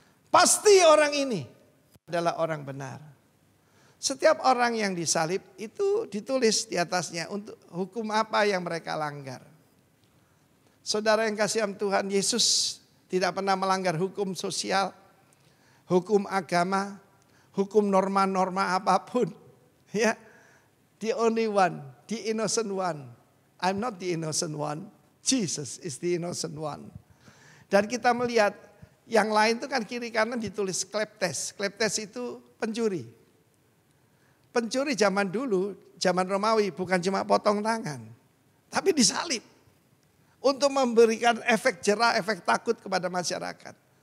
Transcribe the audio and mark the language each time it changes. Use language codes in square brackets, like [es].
[id] Pasti orang ini adalah orang benar. Setiap orang yang disalib itu ditulis di atasnya untuk hukum apa yang mereka langgar. Saudara yang kasih Tuhan, Yesus tidak pernah melanggar hukum sosial, hukum agama, hukum norma-norma apapun. [en] Ya, the only one, the innocent one. I'm not the innocent one. Jesus is the innocent one. [id] Dan kita melihat yang lain itu kan kiri kanan ditulis kleptes. Kleptes itu pencuri. Pencuri zaman dulu, zaman Romawi bukan cuma potong tangan. Tapi disalib. Untuk memberikan efek jera, efek takut kepada masyarakat.